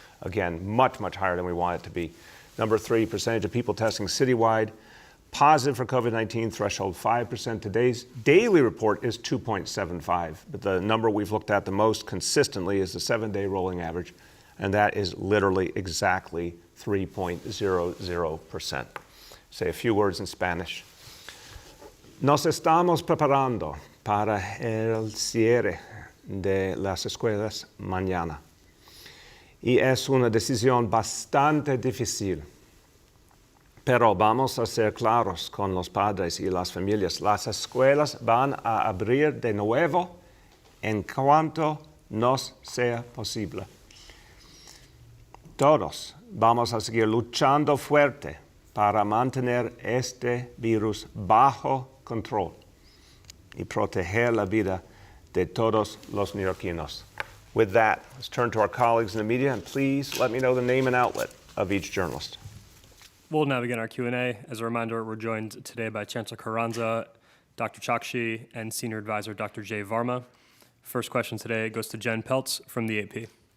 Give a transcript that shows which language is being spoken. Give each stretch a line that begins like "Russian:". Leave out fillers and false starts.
English: Again, much higher than we want it to be. Number 3, percentage of people testing citywide positive for COVID-19, threshold 5%. Today's daily report is 2.75, but the number we've looked at the most consistently is the 7-day rolling average, and that is literally exactly 3.00%. Say a few words in Spanish.
Spanish: Nos estamos preparando para el cierre de las escuelas mañana. Y es una decisión bastante difícil. Pero vamos a ser claros con los padres y las familias. Las escuelas van a abrir de nuevo en cuanto nos sea posible. Todos vamos a seguir luchando fuerte para mantener este virus bajo control y proteger la vida de todos los neoyorquinos.
English: With that, let's turn to our colleagues in the media, and please let me know the name and outlet of each journalist. We'll now begin our Q&A. As a reminder, we're joined today by Chancellor Carranza, Dr. Chakshi, and Senior Advisor Dr. Jay Varma. First question today goes to Jen Peltz from the AP.